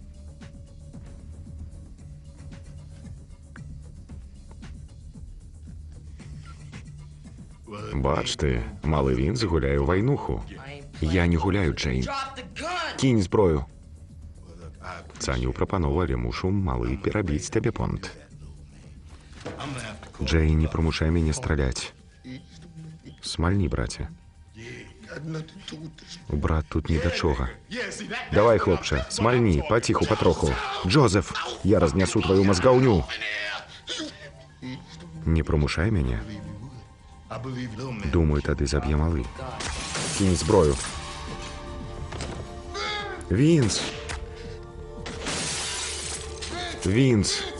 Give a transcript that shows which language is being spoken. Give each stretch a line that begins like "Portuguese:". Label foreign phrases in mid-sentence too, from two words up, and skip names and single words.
Belarusian: Бач ты, малы Вінс гуляе ў вайнуху. Я не гуляю, Джейн. Кинь зброю. Цаню прапанову, але мушу, малы, перабіць табе понт. Джейн, не прымушай мяне страляць. Смальні, браце.
Ukrainian: Брат тут ні до чого.
Belarusian: Давай, хлопче, смальні, паціху, патроху. Джозеф, я разнясу твою мозгаўню. Не прымушай мяне. Думаю, тады заб'е малы. Кінь зброю. Вінс! Вінс!